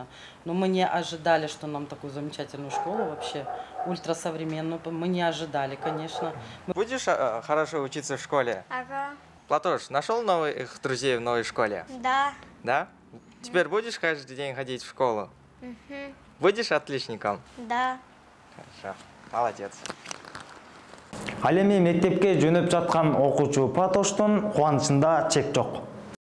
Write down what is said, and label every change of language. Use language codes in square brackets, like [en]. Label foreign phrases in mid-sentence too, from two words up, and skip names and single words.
[ru] Но мы не ожидали, что нам такую замечательную школу вообще, ультрасовременную, мы не ожидали, конечно. Будешь хорошо учиться в школе? Ага. Платош, нашел новых друзей в новой школе? Да. Да? Теперь будешь каждый день ходить в школу? Угу. Будешь отличником? Да. Хорошо, молодец. [ky] Ал эми мектепке жөнөп жаткан окуучу Платоштун кубанычында чек жок.